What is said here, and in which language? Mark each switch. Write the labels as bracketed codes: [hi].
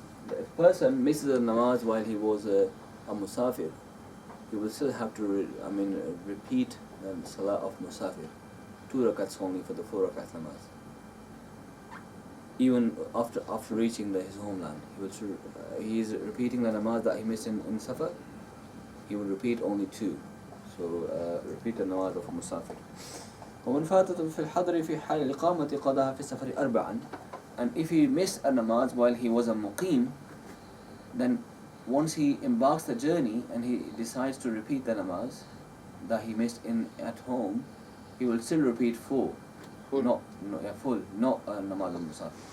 [en] The person misses a namaz while he was a musafir, he will still have to repeat the salah of musafir, 2 rakats only for the 4 rakat namaz. Even after reaching his homeland, he is repeating the namaz that he missed in Safar. He will repeat only 2. So repeat the namaz of musafir. [ar] ومن فاتته في الحضر في حال الإقامة قضاها في السفر 4. [en] And if he missed a namaz while he was a muqim, then once he embarks the journey and he decides to repeat the namaz that he missed at home, he will still repeat 4. Full. Not namaz al-musafir.